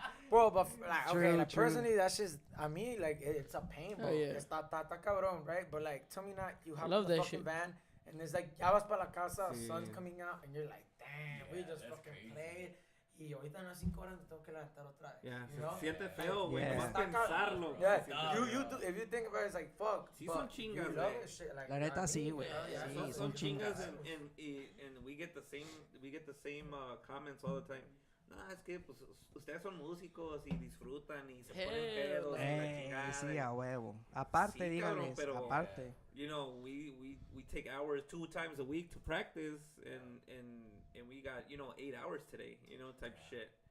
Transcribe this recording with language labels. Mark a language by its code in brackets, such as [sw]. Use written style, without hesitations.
[en] Bro, but like, okay, like personally, that's just, I mean, like, it's a pain, bro. [es] Está cabrón, [en] right? But like, tell me not, you have the fucking van, and it's like, [es] ya vas para la casa, [en] sun's coming out, and you're like, damn, we just fucking played. [es] Y ahorita en las 5 horas me tengo que levantar otra vez. [en] Yeah, you know? [es] Siente feo, güey. Nomás pensarlo. [en] Yeah, you do, if you think about it, it's like, fuck. [es] Sí son chingas, güey. La neta sí, güey. Sí, son chingas. [en] And we get the same comments all the time. [es] No, es que pues ustedes son músicos y disfrutan y se ponen pedos y la chingada. Sí, a huevo. Aparte, díganles, pero, aparte. [en] You know, we take hours 2 times a week to practice and we got, you know, 8 hours today, you know, type shit.